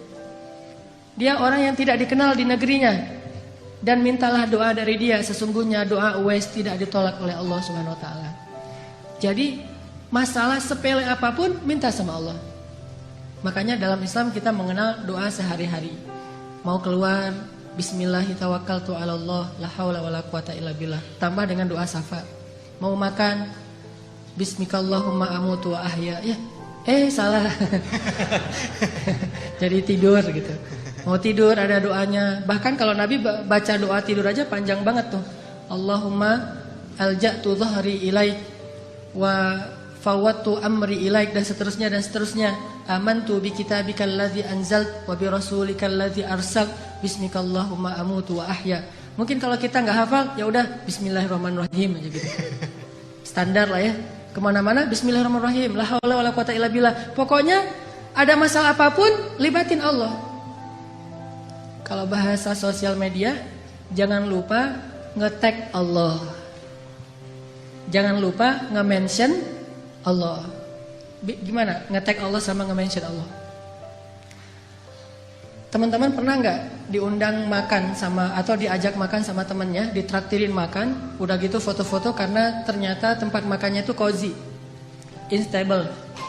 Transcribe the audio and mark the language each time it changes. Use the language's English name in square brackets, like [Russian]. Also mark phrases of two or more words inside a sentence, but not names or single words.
[Indonesian] Dia orang yang tidak dikenal di negerinya. Dan mintalah doa dari dia, sesungguhnya doa Uwais tidak ditolak oleh Allah [Arabic] سبحانه وتعالى. [Indonesian] Jadi masalah sepele apapun minta sama Allah. Makanya dalam Islam kita mengenal doa sehari-hari. Mau keluar, [Arabic] بسم الله توكلت على الله لا حول ولا قوة إلا بالله. [Indonesian] Tambah dengan doa syafaat. Mau makan, [Arabic] باسمك اللهم أموت وأحيا. [Indonesian] Ya, salah. Jadi tidur gitu. Mau tidur ada doanya. Bahkan kalau Nabi baca doa tidur aja panjang banget tuh. [Arabic] اللهم ألجأت ظهري إليك وفوضت أمري إليك, [Indonesian] dan seterusnya dan seterusnya. [Arabic] آمنت بكتابك الذي أنزلت وبرسولك الذي أرسلت باسمك اللهم أموت وأحيا. [Indonesian] Mungkin kalau kita nggak hafal, ya udah bismillahirrahmanirrahim aja gitu. Standar lah ya. Kemana-mana bismillahirrahmanirrahim, [Arabic] لا حول ولا قوة إلا بالله. [Indonesian] Pokoknya ada masalah apapun libatin Allah. Kalau bahasa sosial media, jangan lupa nge-tag Allah. Jangan lupa nge-mention Allah. Gimana? Nge-tag Allah sama nge-mention Allah. Teman-teman pernah nggak diundang makan sama atau diajak makan sama temennya, ditraktirin makan, udah gitu foto-foto karena ternyata tempat makannya itu [English] cozy, instable.